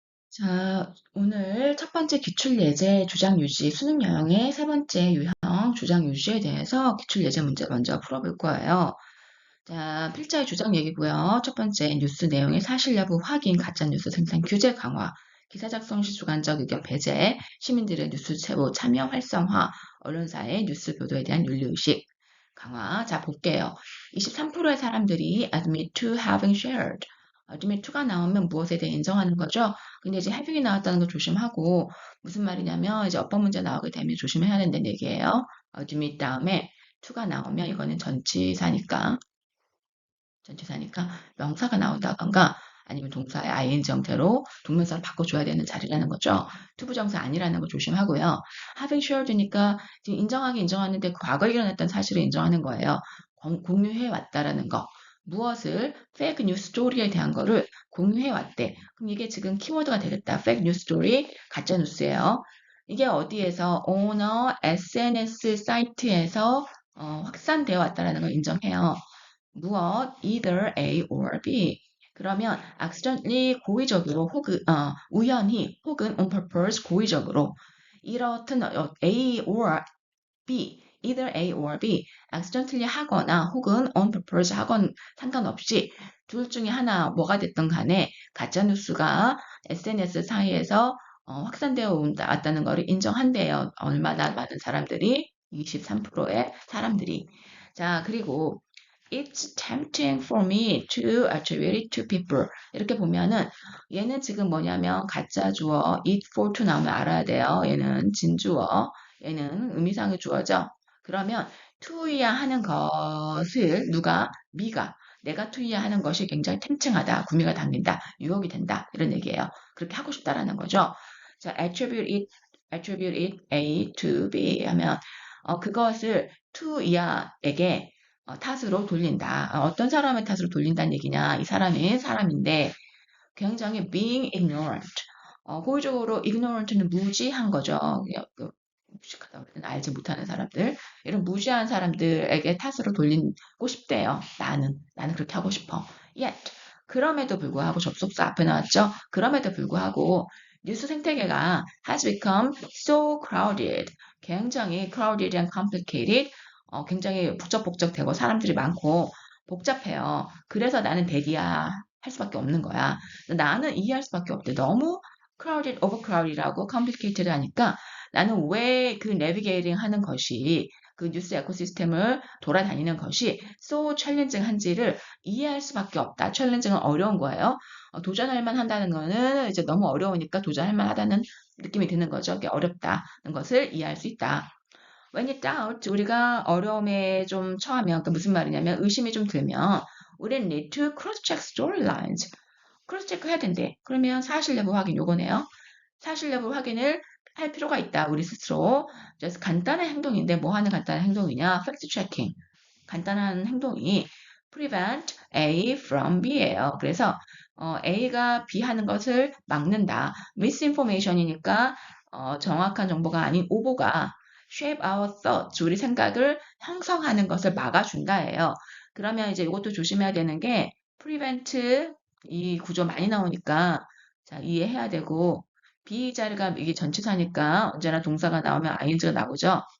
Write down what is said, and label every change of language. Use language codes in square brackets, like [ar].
[ko] 자, 오늘 첫 번째 기출예제 주장 유지, 수능 유형의 세 번째 유형 주장 유지에 대해서 기출예제 문제 먼저 풀어볼 거예요. 자, 필자의 주장 얘기고요. 첫 번째, 뉴스 내용의 사실 여부 확인, 가짜뉴스 생산 규제 강화, 기사 작성 시 주관적 의견 배제, 시민들의 뉴스 제보 참여 활성화, 언론사의 뉴스 보도에 대한 윤리의식 강화. 자, 볼게요. 23%의 사람들이 [en] admit to having shared. [ko] admit to가 나오면 무엇에 대해 인정하는 거죠? 근데 이제 having이 나왔다는 거 조심하고, 무슨 말이냐면, 이제 어법 문제 나오게 되면 조심해야 된다는 얘기예요. admit 다음에 to가 나오면 이거는 전치사니까 명사가 나온다던가 아니면 동사의 ing 형태로 동명사를 바꿔줘야 되는 자리라는 거죠. 투부정사 아니라는 거 조심하고요. having shared니까 지금 인정하는데 과거에 일어났던 사실을 인정하는 거예요. 공유해 왔다라는 거. 무엇을 fake news story에 대한 거를 공유해 왔대. 그럼 이게 지금 키워드가 되겠다. [en] fake news story [ko] 가짜 뉴스예요. 이게 어디에서 오너 SNS 사이트에서 확산되어 왔다라는 걸 인정해요. 무엇 either A or B. 그러면 accidentally 고의적으로 혹은 우연히 혹은 on purpose 고의적으로 이렇든 A or B [en] either A or B [ko] accidentally 하거나 혹은 on purpose 하건 상관없이 둘 중에 하나 뭐가 됐든 간에 가짜 뉴스가 SNS 사이에서 확산되어 왔다는 것을 인정한대요. 얼마나 많은 사람들이 23%의 사람들이. 자, 그리고 [en] It's tempting for me to attribute it to people. [ko] 이렇게 보면은 얘는 지금 뭐냐면 가짜 주어 it for to 나오면 알아야 돼요. 얘는 진주어, 얘는 의미상의 주어죠. 그러면 to이야 하는 것을 누가 미가 내가 to이야 하는 것이 굉장히 탱탱하다, 구미가 당긴다, 유혹이 된다 이런 얘기예요. 그렇게 하고 싶다라는 거죠. 자, attribute it A to B 하면 그것을 to이야에게 탓으로 돌린다. 어떤 사람의 탓으로 돌린다는 얘기냐? 이 사람이 사람인데 굉장히 being ignorant. 고의적으로 ignorant는 무지한 거죠. 무식하다 그러면 알지 못하는 사람들. 이런 무지한 사람들에게 탓으로 돌리고 싶대요. 나는 그렇게 하고 싶어. Yet 그럼에도 불구하고 접속사 앞에 나왔죠. 그럼에도 불구하고 뉴스 생태계가 [en] has become so crowded. [ko] 굉장히 [en] crowded and complicated. [ko] 굉장히 북적북적되고 사람들이 많고 복잡해요. 그래서 나는 대디야 할 수밖에 없는 거야. 나는 이해할 수밖에 없대. 너무 crowded, overcrowded하고 complicated 하니까 나는 왜 그 내비게이팅 하는 것이 그 뉴스 에코시스템을 돌아다니는 것이 [en] so challenging [ko] 한지를 이해할 수밖에 없다. 챌린징은 어려운 거예요. 도전할 만한다는 거는 이제 너무 어려우니까 도전할 만하다는 느낌이 드는 거죠. 이게 어렵다는 것을 이해할 수 있다. [en] When in doubt, [ko] 우리가 어려움에 좀 처하면, 그 무슨 말이냐면 의심이 좀 들면, 우리는 [en] need to cross-check storylines. [ko] 크로스체크 해야 된대. 그러면 사실 여부 확인 요거네요. 사실 여부 확인을 할 필요가 있다. 우리 스스로. 그래서 간단한 행동인데 뭐 하는 간단한 행동이냐? 팩트 체킹. 간단한 행동이 prevent A from B예요. 그래서 A가 B 하는 것을 막는다. misinformation이니까 정확한 정보가 아닌 오보가 [en] shape our thoughts, [ko] 우리 생각을 형성하는 것을 막아준다예요. 그러면 이제 이것도 조심해야 되는 게 prevent 이 구조 많이 나오니까 자, 이해해야 되고 B자리가 이게 전치사니까 언제나 동사가 나오면 ing가 나오죠.